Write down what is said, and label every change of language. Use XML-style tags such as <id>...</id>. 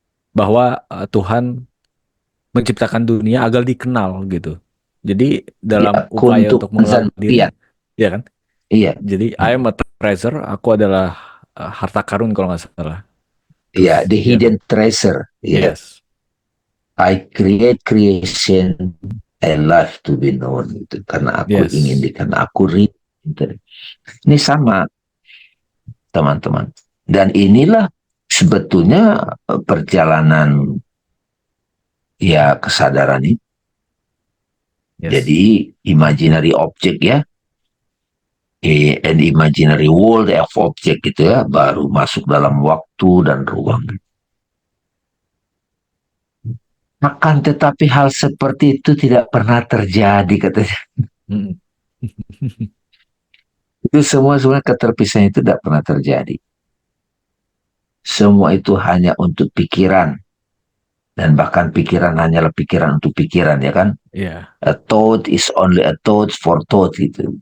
<id>bahwa Tuhan menciptakan dunia agar dikenal gitu. Jadi dalam Ya, upaya kuntuk untuk mengenal diri, zanpian. ya kan? Iya, Jadi</id> <en>I am a treasure,</en> <id>aku adalah harta karun kalau nggak salah. Terus, iya, the ya kan?</id> <en>hidden treasure.</en> <id>Iya,</id> <en>Yes, I create creation and life to be known.</en> <id>Itu karena aku ingin</id> <en>yes,</en> <id>karena aku read. Ini sama teman-teman. Dan inilah sebetulnya perjalanan ya kesadaran ini.</id> <en>yes.</en> <id>Jadi</id> <en>imaginary object</en> <id>ya,</id> <en>an imaginary world of object</en> <id>gitu ya, baru masuk dalam waktu dan ruang. Akan tetapi hal seperti itu tidak pernah terjadi katanya. Mm-mm. Itu semua sebenarnya keterpisahan itu tidak pernah terjadi. Semua itu hanya untuk pikiran, dan bahkan pikiran hanyalah pikiran untuk pikiran ya kan. Ya,</id> <en>A thought is only a thought for thought</en> <id>gitu.</id>